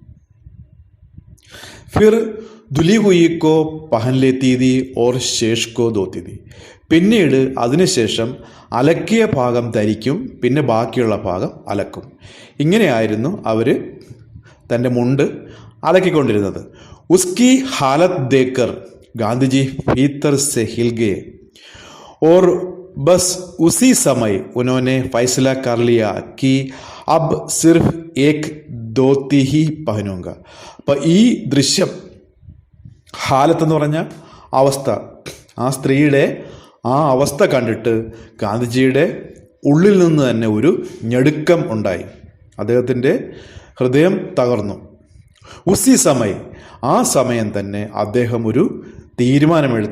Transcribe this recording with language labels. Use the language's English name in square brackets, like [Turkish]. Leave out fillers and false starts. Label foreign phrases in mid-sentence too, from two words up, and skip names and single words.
[Hindi] फिर धुली हुई को पहन लेती थी और शेष को धोती थी. [Malayalam] പിന്നീട് അതിനുശേഷം അലക്കിയ ഭാഗം ധരിക്കും, പിന്നെ ബാക്കിയുള്ള ഭാഗം അലക്കും. ഇങ്ങനെയായിരുന്നു അവർ തൻ്റെ മുണ്ട് അലക്കിക്കൊണ്ടിരുന്നത്. [Hindi] उसकी हालत देखकर गांधीजी भीतर से हिल गए और बस उसी समय उन्होंने फैसला कर लिया कि अब सिर्फ एक धोती ही पहनूंगा. [Malayalam] അപ്പോൾ ഈ ദൃശ്യം, ഹാലത്ത് എന്ന് പറഞ്ഞ അവസ്ഥ, ആ സ്ത്രീയുടെ ആ അവസ്ഥ കണ്ടിട്ട് ഗാന്ധിജിയുടെ ഉള്ളിൽ നിന്ന് തന്നെ ഒരു ഞെടുക്കം ഉണ്ടായി. അദ്ദേഹത്തിൻ്റെ ഹൃദയം തകർന്നു. [Hindi] उसी समय, [Malayalam] ആ സമയം തന്നെ അദ്ദേഹം ഒരു തീരുമാനമെടുത്തു.